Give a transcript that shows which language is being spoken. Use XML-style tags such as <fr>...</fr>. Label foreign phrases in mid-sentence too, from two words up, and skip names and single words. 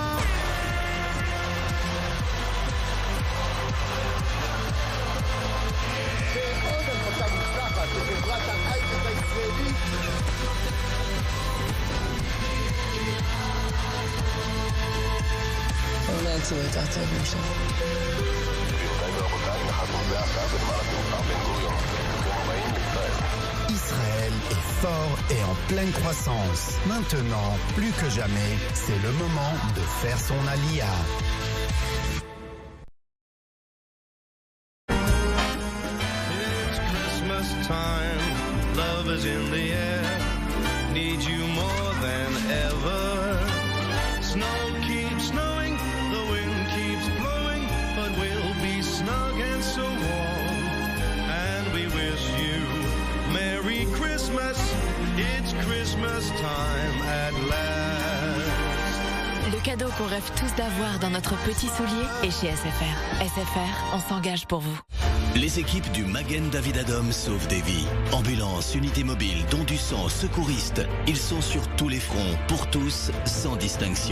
<he>ועוד הנפקה מוצלחת לחברת ההייטק הישראלית. אולי יצאו יותר טוב משם.</he> <fr>Israël est fort et en pleine croissance. Maintenant, plus que jamais, c'est le moment de faire son alia.</fr> <en>It's Christmas time, love is in the air, need you more than ever. Snow keeps snowing, the wind keeps blowing, but we'll be snug and so warm. And we wish you Merry Christmas, it's Christmas time at last.</en> <fr>Le cadeau qu'on rêve tous d'avoir dans notre petit soulier est chez SFR. SFR, on s'engage pour vous. Les équipes du Magen David Adom sauvent des vies. Ambulance, unité mobile, dons du sang, secouristes. Ils sont sur tous les fronts, pour tous, sans distinction.</fr>